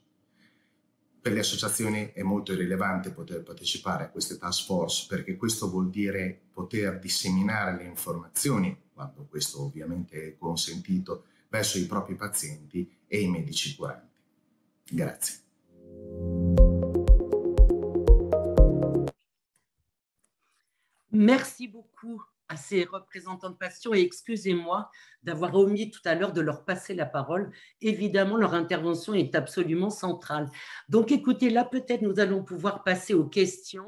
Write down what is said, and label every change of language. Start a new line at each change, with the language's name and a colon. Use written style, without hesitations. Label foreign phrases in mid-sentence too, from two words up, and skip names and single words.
Italian: Per le associazioni è molto rilevante poter partecipare a queste
English: Task Force,
Italian: perché questo vuol dire poter disseminare le informazioni, quando questo ovviamente è consentito, verso i propri pazienti e i medici curanti. Grazie.
French: Merci beaucoup à ces représentants de patients et excusez-moi d'avoir omis tout à l'heure de leur passer la parole. Évidemment, leur intervention est absolument centrale. Donc, écoutez, là, peut-être nous allons pouvoir passer aux questions.